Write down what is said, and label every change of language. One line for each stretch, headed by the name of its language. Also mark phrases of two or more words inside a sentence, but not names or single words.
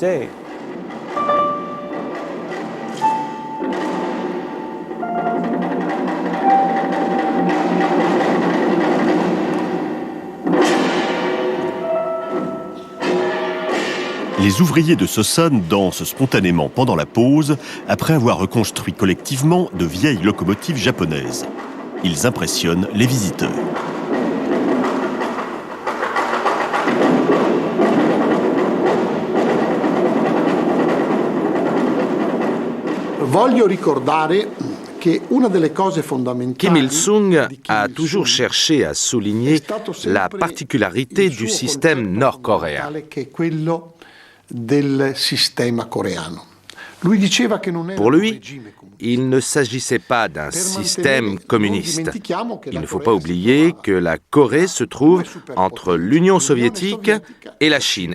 French: Les ouvriers de Seosan dansent spontanément pendant la pause, après avoir reconstruit collectivement de vieilles locomotives japonaises. Ils impressionnent les visiteurs.
Italian: Voglio ricordare che una delle cose fondamentali
French: Kim Il-sung a toujours cherché à souligner la particularité du système nord-coréen. Pour lui, il ne s'agissait pas d'un système communiste. Il ne faut pas oublier que la Corée se trouve entre l'Union soviétique et la Chine.